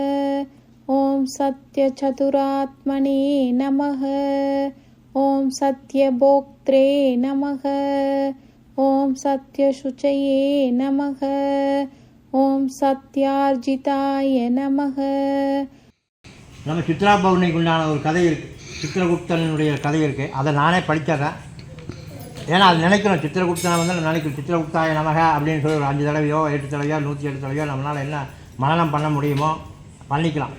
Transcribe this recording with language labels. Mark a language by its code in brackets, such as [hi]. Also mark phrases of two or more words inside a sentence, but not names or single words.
[sa] ॐ सत्यचतुरात्मने नमः। ॐ सत्यभोक्त्रे नमः। ॐ सत्यशुचये नमः। ॐ सत्यार्जिताय नमः. [ta] நம்ம சித்ரா பௌர்ணமிக்கு உண்டான ஒரு கதை இருக்குது, சித்திரகுப்தனுடைய கதை இருக்குது. அதை நானே படித்தறேன். ஏன்னா அது நினைக்கிறோம், சித்திரகுப்தனை வந்து நினைக்கிறோம், [sa] चित्रगुप्ताय नमः [ta] அப்படின்னு சொல்லி ஒரு 5 தடவையோ 8 தடவையோ 108 தடவையோ நம்மளால் என்ன மனனம் பண்ண முடியுமோ பண்ணிக்கலாம்.